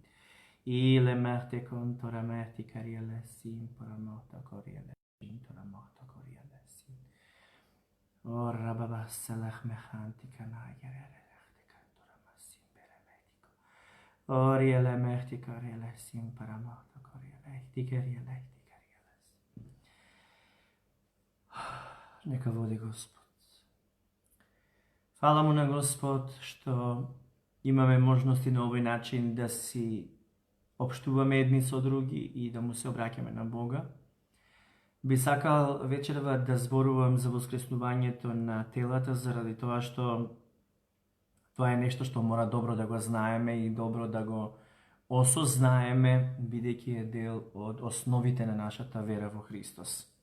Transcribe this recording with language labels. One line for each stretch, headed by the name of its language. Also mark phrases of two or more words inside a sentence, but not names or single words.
Macedonian: I lemehte kontora mehti karijele si imparamoto karijele intora mohto karijele si. Orrababa selehmehanti kanajere. Oriele mehti karijele sim paramoto karijele karijele. Нека води Господ. Хвала му на Господ што имаме можности на овој начин да си общуваме едни со други и да му се обраќаме на Бога. Би сакал вечерва да зборувам за воскреснувањето на телата заради тоа што тоа е нешто што мора добро да го знаеме и добро да го осознаеме, бидејќи е дел од основите на нашата вера во Христос.